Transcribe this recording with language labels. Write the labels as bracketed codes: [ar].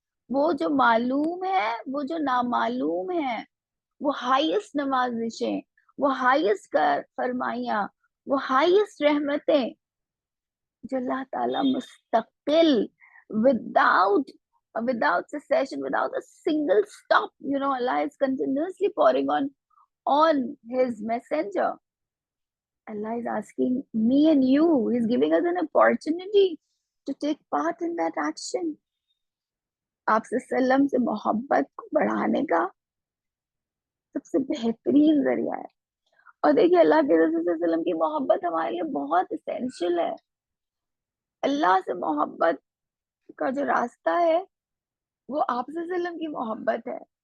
[ur] وہ جو معلوم ہے, وہ جو نامعلوم ہے, وہ ہائیسٹ نوازشیں, وہ ہائیسٹ فرمائیاں, وہ ہائیسٹ رحمتیں جو اللہ تعالیٰ مستقل [en] without cessation, without a single stop, Allah is continuously pouring on his messenger. Allah is asking me and you, he's giving us an opportunity to take part in that action. [ur] آپ صلی اللہ علیہ وسلم سے محبت کو بڑھانے کا سب سے بہترین ذریعہ ہے. اور دیکھیے اللہ کے رسول صلی اللہ علیہ وسلم کی محبت ہمارے لیے بہت اسینشیل ہے. اللہ سے محبت کا جو راستہ ہے وہ آپ صلی اللہ علیہ وسلم کی محبت ہے.